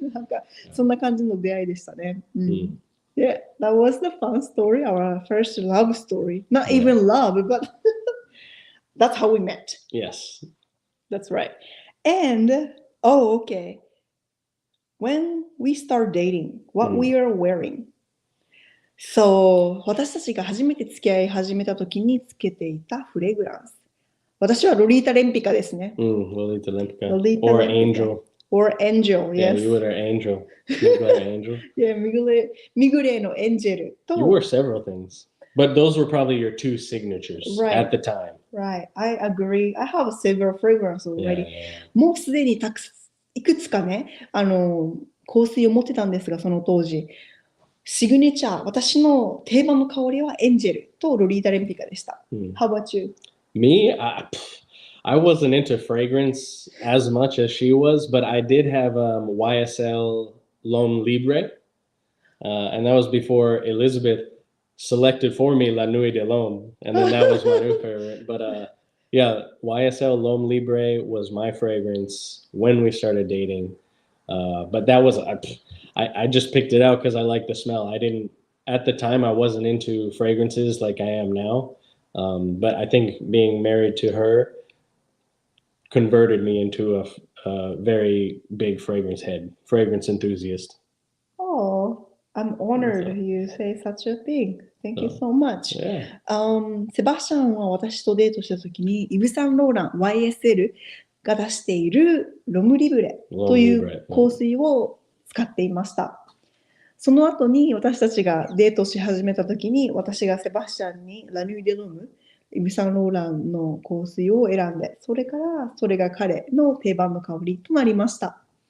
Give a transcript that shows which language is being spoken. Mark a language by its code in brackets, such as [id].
[ja] なんかそんな感じの出会いでしたね。 [en] Yeah, that was the fun story, our first love story. Not even love, but that's how we met. Yes. That's right. And, okay. When we start dating, what we are wearing. [ja] So, 私たちが初めて付き合い始めた時につけていたフレグランス。私はロリータ・レンピカですね。ロリータ・レンピカ。 [en] Or Angel. Or Angel, yes. Yeah, you were an Angel. You were an Angel. [ja] Yeah, ミグレのエンジェルと。 [en] You were several things. But those were probably your two signatures at the time. Right, I agree. I have several fragrances already. [ja] もうすでにいくつかね、香水を持ってたんですが、その当時。シグネチャー、私の定番の香りはエンジェルとロリータ・レンピカでした。 [en] How about you? Me? I wasn't into fragrance as much as she was, but I did have YSL L'Homme Libre, and that was before Elizabeth selected for me La Nuit de l'Homme, and then that was my new favorite. But yeah, YSL L'Homme Libre was my fragrance when we started dating. But that was I just picked it out because I liked the smell. I didn't at the time I wasn't into fragrances like I am now. But I think being married to her converted me into a very big fragrance enthusiast. Oh, I'm honored you say such a thing. Thank you so much. [ja] セバスチャンは私とデートしたときにイヴ・サンローラン YSL が出しているロムリブレという香水を使っていました。その後に私たちがデートし始めたときに私がセバスチャンにラヌイ・デ・ロムイヴ・サンローランの香水を選んで、それからそれが彼の定番の香りとなりました。